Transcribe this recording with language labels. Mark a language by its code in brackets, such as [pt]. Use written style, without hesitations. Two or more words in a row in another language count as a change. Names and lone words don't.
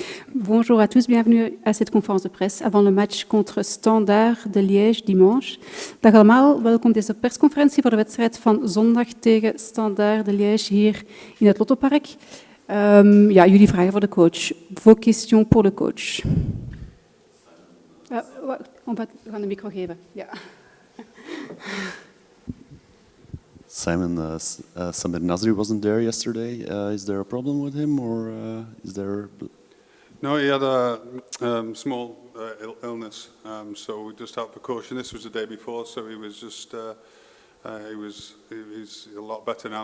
[fr] Bonjour à tous, bienvenue à cette conférence de presse avant le match contre Standard de Liège dimanche. [nl] Dag allemaal, welkom deze persconferentie voor de wedstrijd van zondag tegen Standard de Liège hier in het Lottopark. Jullie vragen voor de coach. [fr] Vos questions pour le coach. [nl] We gaan de micro geven. Ja. [en] Simon, Samir Nasri wasn't there yesterday. Is there a problem with him, or is there? No, he had a small illness, so we just out precaution. This was the day before, so he was just he's a lot better now.